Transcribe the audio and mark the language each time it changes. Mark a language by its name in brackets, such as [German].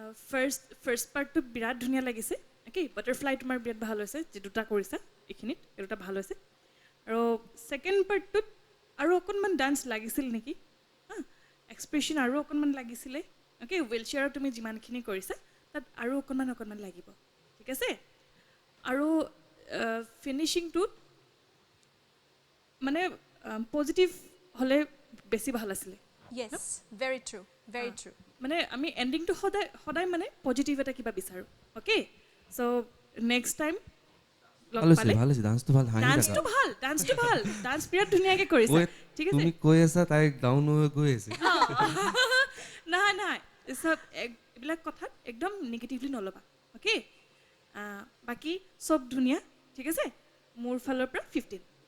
[Assamese] First পাৰ্টটো বিৰাট ধুনীয়া লাগিছে অ'কে বাটাৰফ্লাই তোমাৰ বিৰাট ভাল হৈছে যে দুটা কৰিছা এইখিনিত এই দুটা ভাল হৈছে আৰু ছেকেণ্ড পাৰ্টটোত আৰু অকণমান ডান্স লাগিছিল নেকি এক্সপ্ৰেশ্যন আৰু অকণমান লাগিছিলে অ'কে হুইল চেয়াৰত তুমি যিমানখিনি কৰিছা তাত আৰু অকণমান লাগিব ঠিক আছে আৰু ফিনিচিংটোত মানে পজিটিভ হ'লে বেছি ভাল আছিলে [English] Yes, very true, very true. [Assamese] মানে আমি এণ্ডিংটো সদায় মানে পজিটিভ এটা কিবা বিচাৰোঁ [English] okay so' next time [Assamese] ভাল হৈছে ডান্সটো ভাল হাঁহি ডান্সটো ভাল ডান্স বিৰাট ধুনীয়াকৈ কৰিছে ঠিক আছে তুমি কৈ আছা তাই গাউন হৈ গৈ আছে নাই চব এইবিলাক কথাত একদম নিগেটিভলি নল'বা অ'কে বাকী চব ধুনীয়া ঠিক আছে মোৰ ফালৰ পৰা 15